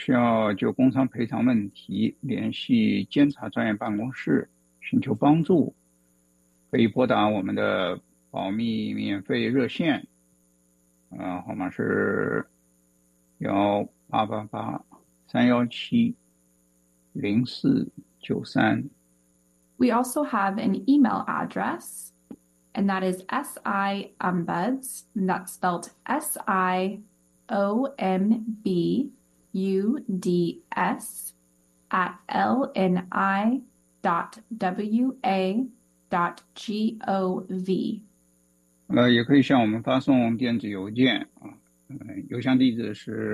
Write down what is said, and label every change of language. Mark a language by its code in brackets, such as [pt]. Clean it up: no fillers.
[zh] 如果需要就工伤赔偿问题联系监察专员办公室寻求帮助，可以拨打我们的保密免费热线，号码是1-888-317-0493。 [en] We also have an email address, and that is SIOMBUDS, and that's spelled SIOMBUDS at lni.wa.gov. [zh] 也可以向我们发送电子邮件，邮箱地址是